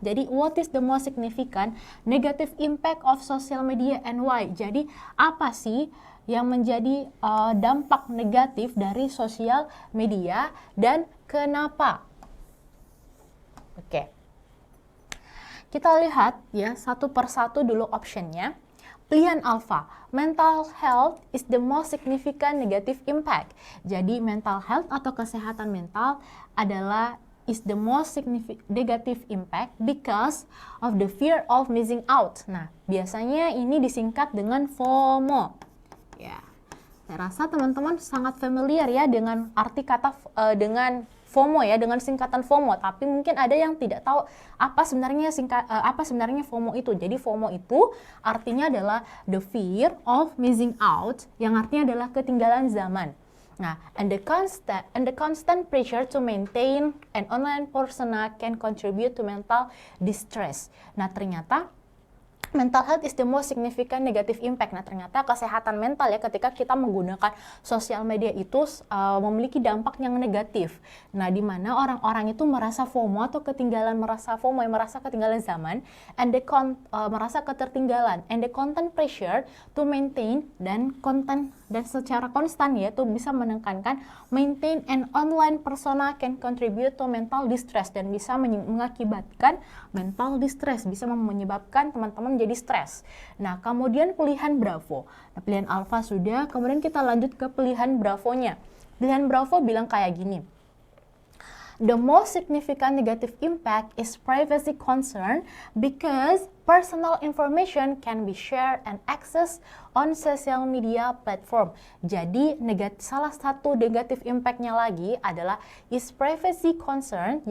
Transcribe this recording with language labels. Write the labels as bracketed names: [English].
[English] Jadi what is the most significant negative impact of social media and why? [Indonesian] Jadi apa sih yang menjadi dampak negatif dari sosial media dan kenapa? Oke. Kita lihat ya satu persatu dulu optionnya. Pilihan alfa, [English] mental health is the most significant negative impact. Jadi mental health [Indonesian] atau kesehatan mental adalah [English] is the most significant negative impact because of the fear of missing out. [Indonesian] Nah, biasanya ini disingkat dengan FOMO. Ya, saya rasa teman-teman sangat familiar ya dengan arti kata dengan FOMO ya, dengan singkatan FOMO, tapi mungkin ada yang tidak tahu apa sebenarnya FOMO itu. Jadi FOMO itu artinya adalah [English] the fear of missing out, [Indonesian] yang artinya adalah ketinggalan zaman. [English] Nah, and the constant pressure to maintain an online persona can contribute to mental distress. Nah, ternyata mental health is the most significant negative impact. [Indonesian] Nah, ternyata kesehatan mental ya ketika kita menggunakan sosial media itu memiliki dampak yang negatif. Nah, di mana orang-orang itu merasa FOMO atau merasa ketinggalan zaman, and merasa ketertinggalan, and [English] the content pressure to maintain [Indonesian] dan secara konstan ya itu bisa menekankan [English] maintain an online persona can contribute to mental distress [Indonesian] dan bisa mengakibatkan mental distress, bisa menyebabkan teman-teman jadi stres. Nah, kemudian pilihan Bravo. Nah, pilihan Alpha sudah, kemudian kita lanjut ke pilihan Bravo-nya. Pilihan Bravo bilang kayak gini. [English] The most significant negative impact is privacy concern because personal information can be shared and accessed on social media platform. [Indonesian] Jadi salah satu negative impact-nya lagi adalah [English] is privacy concern.